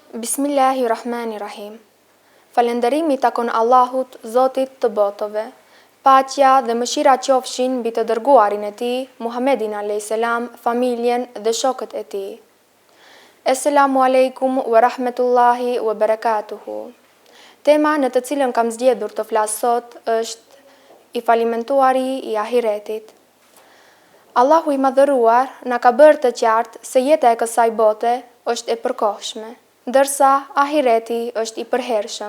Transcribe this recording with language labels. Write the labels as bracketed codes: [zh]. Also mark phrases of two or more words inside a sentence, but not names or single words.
[sq] Bismillahirrahmanirrahim. Falënderimi takon Allahut, Zotit të botëve. Paqja dhe mëshira qofshin mbi të dërguarin e tij, Muhammedin a.s., familjen dhe shokët e tij. [ar] السلام عليكم ورحمة الله وبركاته. [sq] Tema në të cilën kam zgjedhur të flas sot është i falimentuari i ahiretit. Allahu i madhëruar na ka bërë të qartë se jeta e kësaj bote është e përkohshme, ndërsa ahireti është i përhershëm.